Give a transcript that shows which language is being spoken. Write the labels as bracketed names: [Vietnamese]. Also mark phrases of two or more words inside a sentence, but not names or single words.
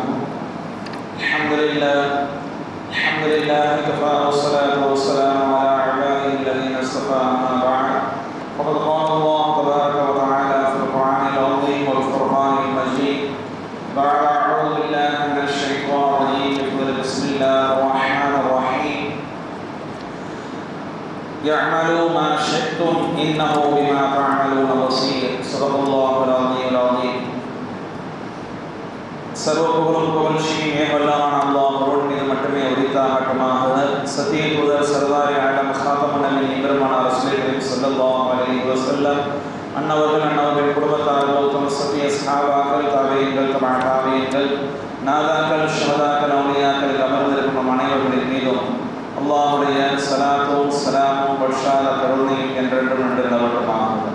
[Arabic] الحمد لله كفى والصلاة والسلام على عباده الذين اصطفى أما بعد فقد قال الله تبارك وتعالى في القرآن العظيم والفرقان المجيد بعد أعوذ بالله من الشيطان الرجيم بسم الله الرحمن الرحيم يعملوا ما شئتم إنه بما تعملون بصير صدق الله العظيم العظيم. [Tamil] சர்வபுகழும் புகழ்ச்சியும் ஏகவல்லான அல்லாஹ்வோடு மீது மட்டுமே உரித்தாகட்டுமாக. சத்திய தூதர் சர்தாரி ஆலம் ஹாத்தமுன் நபியின் பெருமானார் [Arabic] رسول الله صلى الله عليه وسلم [Tamil] அன்னவர்கள் குடும்பத்தார்கள் உத்தம சத்திய சஹாபாக்கள் தாபீன்கள் தபீன்கள் நாதாக்கள் ஷஹதாக்கள் அவுலியாக்கள் அமர்ந்திருக்கும் அனைவர்களின் மீதும் அல்லாஹ்வுடைய ஸலாத்தும் ஸலாமும் பஷார கருணையும் என்றென்றும் நிலவட்டுமாக.